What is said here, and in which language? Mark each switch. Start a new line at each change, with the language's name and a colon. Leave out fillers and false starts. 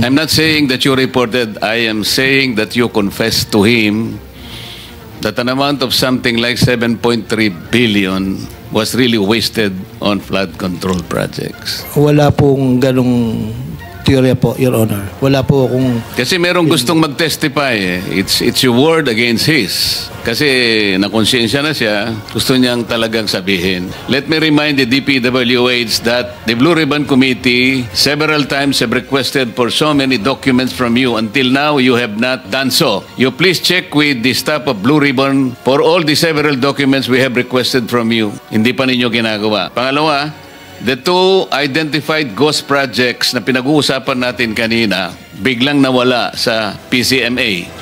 English: I'm not saying that you reported. I am saying that you confessed to him that an amount of something like 7.3 billion was really wasted on flood control projects.
Filipino: Wala pong ganong teorya po, Your Honor. Wala po akong... Kasi merong gustong mag-testify eh.
English: It's your word against his.
Filipino: Kasi nakonsensya na siya, gusto niyang talagang sabihin.
English: Let me remind the DPWH that the Blue Ribbon Committee several times have requested for so many documents from you. Until now, you have not done so. You please check with the staff of Blue Ribbon for all the several documents we have requested from you.
Filipino: Hindi pa ninyo ginagawa. Pangalawa,
English: the 2 identified ghost projects
Filipino: na pinag-uusapan natin kanina, biglang nawala sa PCMA.